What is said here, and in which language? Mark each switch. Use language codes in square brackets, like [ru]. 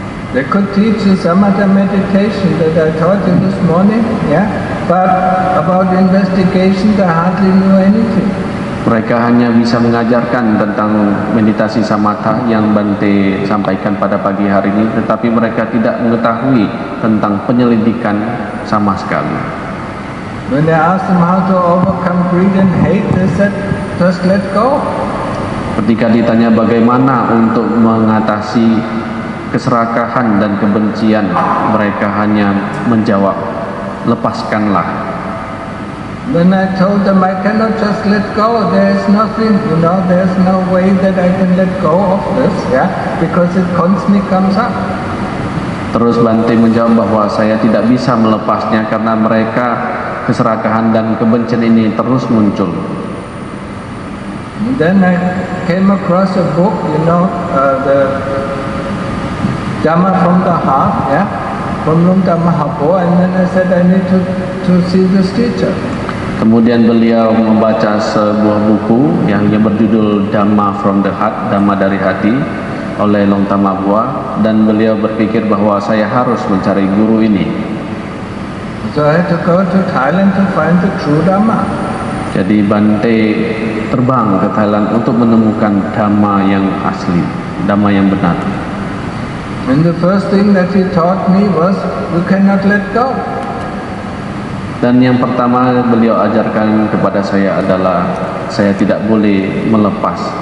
[en] They could teach the samatha meditation that I taught you this morning, but about investigation they hardly knew anything. [id] Mereka hanya bisa mengajarkan tentang meditasi samatha yang Bante sampaikan pada pagi hari ini, tetapi mereka tidak mengetahui tentang penyelidikan sama sekali. [en] When I asked them how to overcome greed and hate, they said, just let go. [id] Ketika ditanya bagaimana untuk mengatasi keserakahan dan kebencian, mereka hanya menjawab, lepaskanlah. [en] When I told them I cannot just let go, there is nothing, there's no way that I can let go of this, because it constantly comes up. [id] Terus Bante menjawab bahwa saya tidak bisa melepasnya karena mereka keserakahan dan kebencian ini terus muncul. [en] And then I came across a book, the Dhamma from the Heart, from Lungta Mahabua, and then I said I need to see this teacher. [id] Kemudian beliau membaca sebuah buku yang berjudul Dhamma from the Heart, Dhamma dari hati, oleh Lungta Mahabua, dan beliau berpikir bahwa saya harus mencari guru ini. [en] So I had to go to Thailand to find the true Dhamma. [id] Jadi Bante terbang ke Thailand untuk menemukan dhamma yang asli, dhamma yang benar. [en] And the first thing that he taught me was, you cannot let go. [id] Dan yang pertama beliau ajarkan kepada saya adalah saya tidak boleh melepas.